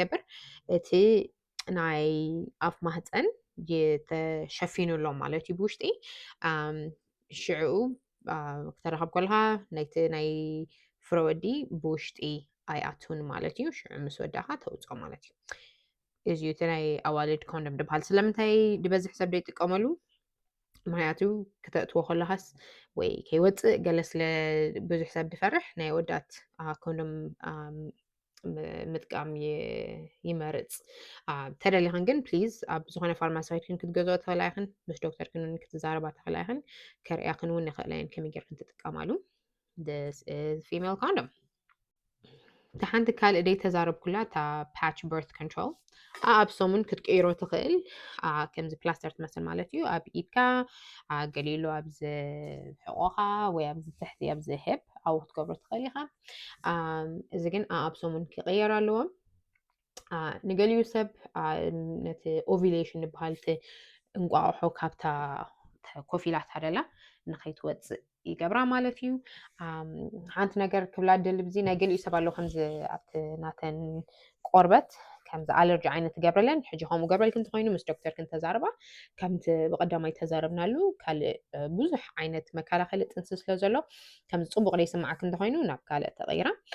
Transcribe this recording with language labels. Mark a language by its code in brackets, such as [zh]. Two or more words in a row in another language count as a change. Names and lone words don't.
[ti] ገብር እቲ ናይ ኣፍ ማህፀን ተሸፊኑ ኣሎ ማለት እዩ ብውሽጢ ሽዑ ክተረኸብ ከለካ ናይቲ ናይ ፍረ ወዲ ብውሽጢ ኣይኣቱን ማለት እዩ ሽዑ ምስ ወዳእካ ተውፅኦ ማለት እዩ እዚዩ እቲ ናይ ኣዋልድ ኮንዶም ድበሃል ስለምንታይ ድበዝሕ ሰብ ዘይጥቀመሉ ምክንያቱ ክተእትዎ ከለካስ ወይ ከይወፅእ ገለ ስለ ብዙሕ ሰብ ድፈርሕ ናይ ወዳት ኮንዶም ምጥቃም ይመርፅ ተደሊኽን ግን ፕሊዝ ኣብ ዝኾነ ፋርማሲ ክትገዝኦ ትኽእላ ኢኽን ምስ ዶክተር ክን ክትዛረባ ትኽእላ ኢኽን ከርእያክን እውን ንኽእላ እየን ከመይ ጌርክን ትጥቀማሉ [en] this is female condom [ti] ተሓንቲ ካልእ ደይ ተዛረብ ኩላ እታ [en] patch birth control [ti] ኣብ ሰሙን ክትቀይሮ ትኽእል ከምዚ ፕላስተር ትመስል ማለት እዩ ኣብ ኢድካ ገሊሉ ኣብዚ ሕቆኻ ወይ ኣብዚ ትሕቲ ኣብዚ ሂፕ ኣብኡ ክትገብሮ ትኽእል ኢኻ እዚ ግን ኣብ ሰሙን ክቅየር ኣለዎ ንገሊኡ ሰብ ነቲ ኦቪሌሽን ዝበሃል እቲ እንቋቑሖ ካብታ ኮፍ ኢላ ታደላ ንኸይትወፅእ ይገብራ ማለት እዩ ሓንቲ ነገር ክብላ ደሊ ብዚ ናይ ገሊኡ ሰብ ኣለዉ ከምዚ ኣብቲ ናተን ቆርበት ከምዚ ኣለርጂ ዓይነት ትገብረለን ሕጂ ከምኡ ገብረልክ እንተኮይኑ ምስ ዶክተር ክንተዛረባ ከምቲ ብቀዳማይ ተዛረብናሉ ካልእ ብዙሕ ዓይነት መከላኸሊ ጥንሲ ስለ ዘሎ ከምዚ ፅቡቅ ዘይስማዓክ እንተኮይኑ ናብ ካልእ ተቀይራ